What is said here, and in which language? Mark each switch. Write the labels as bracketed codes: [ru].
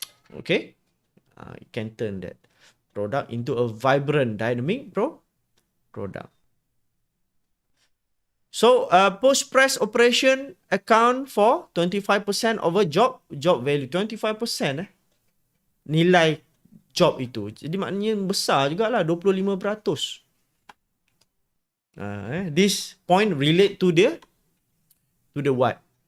[en] Okay? You can turn that product into a vibrant, dynamic product. So, post-press operation account for 25% of a job value. [ms] 25% nilai job itu. Jadi maknanya besar jugalah, 25%. [en] This point relate to the what?